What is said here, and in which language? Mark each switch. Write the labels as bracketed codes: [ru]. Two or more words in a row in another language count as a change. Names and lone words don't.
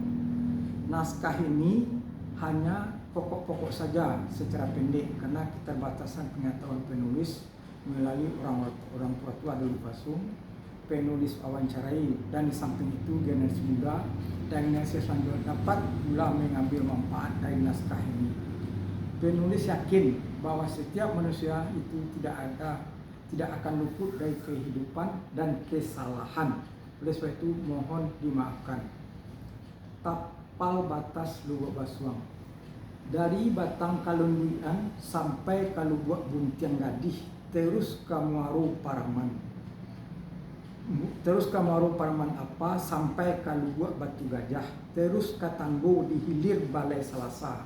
[id] Naskah ini hanya pokok-pokok saja secara pendek karena keterbatasan pengetahuan penulis melalui orang tua di Lubuk Basuang, penulis wawancarai, dan di samping itu generasi muda dan generasi selanjutnya dapat pula mengambil manfaat dari naskah ini. Penulis yakin bahwa setiap manusia itu tidak akan luput dari kehidupan dan kesalahan. Oleh sebab itu mohon dimaafkan. Tapal batas Lubuk Basuang. Dari Batang Kalunduian sampai Kalubuak Buntian Gadih, terus ke Muaro Paraman. Terus ke Muaro Paraman apa sampai Kalubuak Batu Gajah, terus ke Tanggo di hilir Balai Selasa.